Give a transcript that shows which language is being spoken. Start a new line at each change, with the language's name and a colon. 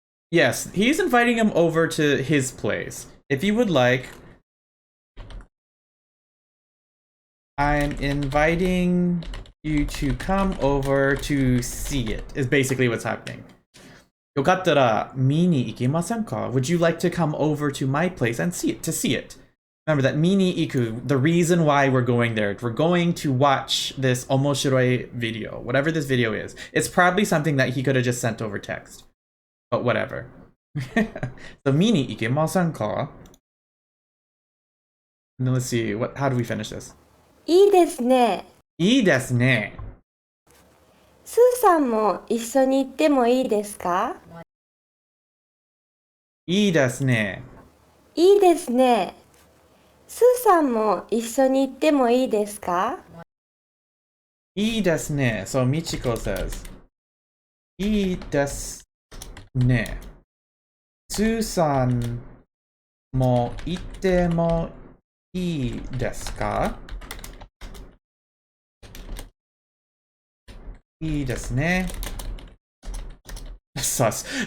English: Yes, he's inviting him over to his place. If you would like, I'm inviting you to come over to see it, is basically what's happening.
Japanese: Yokattara, 見に行きませんか?
English: Would you like to come over to my place and see it? Remember that 見に行く, the reason why we're going there. We're going to watch this omoshiroi video, whatever this video is. It's probably something that he could have just sent over text. But whatever.
Japanese: So 見に行けませんか?
English: And then let's see, how do we finish this?
Japanese: いいですね。いいですね。スーさんも一緒に行ってもいいですか？いいですね。いいですね。スーさんも一緒に行ってもいいですか？いいですね。
English: So Michiko says,
Japanese: いいですね。スーさんも行ってもいいですか? いいですね。さす。